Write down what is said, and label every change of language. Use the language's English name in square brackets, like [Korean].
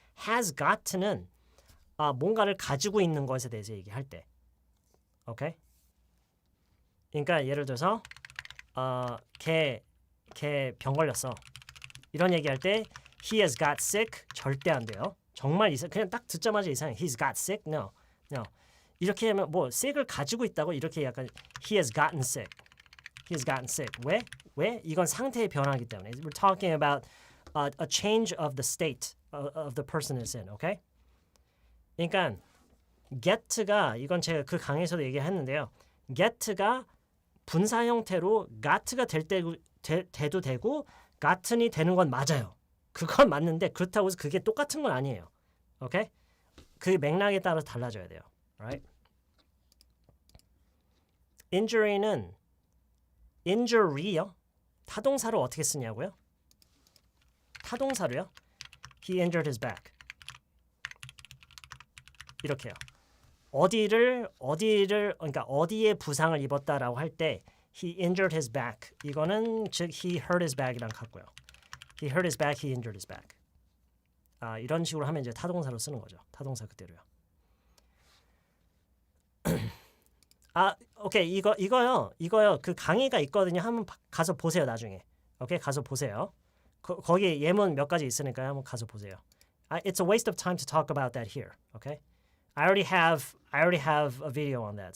[Korean] has gotten은 뭔가를 가지고 있는 것에 대해서 얘기할 때. 오케이? 그러니까 예를 들어서 걔 병 걸렸어. 이런 얘기할 때 [English] he has got sick [Korean] 절대 안 돼요. 정말 그냥 딱 듣자마자 이상해. [English] He's got sick? No. [Korean] 이렇게 하면 뭐 sick을 가지고 있다고 이렇게 약간 [English] he has gotten sick. [Korean] He has gotten sick. 왜? 왜? 이건 상태의 변화이기 때문에. [English] We're talking about a change of the state of the person is in, okay? [Korean] 그러니까 get가 이건 제가 그 강의에서도 얘기했는데요. get가 분사 형태로 got가 돼도 되고 gotten이 되는 건 맞아요. 그건 맞는데 그렇다고 해서 그게 똑같은 건 아니에요. 오케이? 그 맥락에 따라서 달라져야 돼요. [English] Right? [Korean] injury는 injury요. 타동사로 어떻게 쓰냐고요? 타동사로요. [English] He injured his back. [Korean] 이렇게요. 어디를 그러니까 어디에 부상을 입었다라고 할 때 [English] he injured his back. [Korean] 이거는 즉 [English] he hurt his back이랑 같고요. He hurt his back, he injured his back. [Korean] 이런 식으로 하면 이제 타동사로 쓰는 거죠. 타동사 그대로요. 오케이. 이거요. 그 강의가 있거든요. 한번 가서 보세요, 나중에. 오케이? 가서 보세요. 거기 예문 몇 가지 있으니까요. 한번 가서 보세요. [English] It's a waste of time to talk about that here. Okay? I already have a video on that.